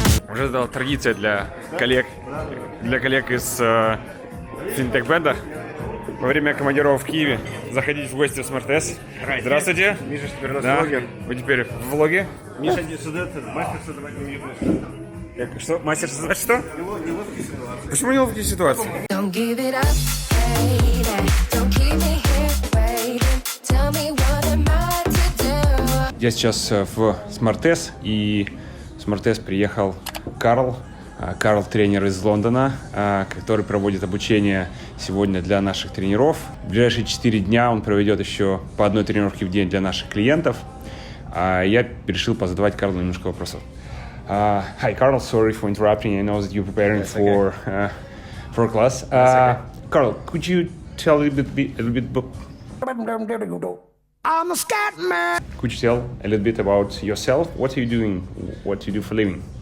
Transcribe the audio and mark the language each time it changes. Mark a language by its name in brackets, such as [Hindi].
[Russian] Уже стала традиция для коллег из финтех-бенда во время командировок в Киеве заходить в гости в Smartess. Здравствуйте. Миша теперь у нас Да. блогер. Вы теперь в влоге? Миша Дисудет, мастер создавать неловкие Что? Мастер создать что? ситуации. Почему неловкие ситуации? [English] Don't give it up, baby. Don't keep me here waiting. Tell me what am I to do? [Russian] Я сейчас в Smartess, и в Smartess приехал Карл. Карл тренер из Лондона, который проводит обучение сегодня для наших тренеров. В ближайшие 4 дня он проведет еще по одной тренировке в день для наших клиентов. Я решил позадавать Карлу немножко вопросов. [English] Hi, Carl. Sorry for interrupting. I know that you're preparing for a class. Carl, could you tell a little bit? I'm a scat man. Could you tell a little bit about yourself? What are you doing? What do you do for a living?